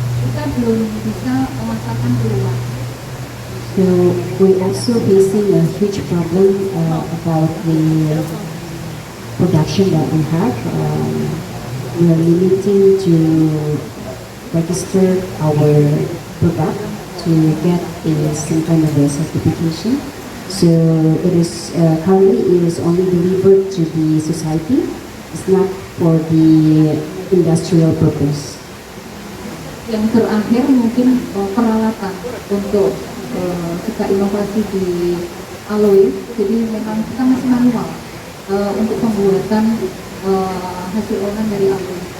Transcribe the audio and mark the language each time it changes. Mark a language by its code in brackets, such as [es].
[id] Kita belum bisa memasarkan keluar. [en] So we're also facing a huge problem about the production that we have. We are limiting to register our product to get some kind of a certification. So it is currently it is only delivered to the society. It's not for the industrial purpose. [id] Yang terakhir mungkin peralatan untuk kita inovasi di aloe. Jadi memang kita masih manual untuk pembuatan hasil olahan dari aloe.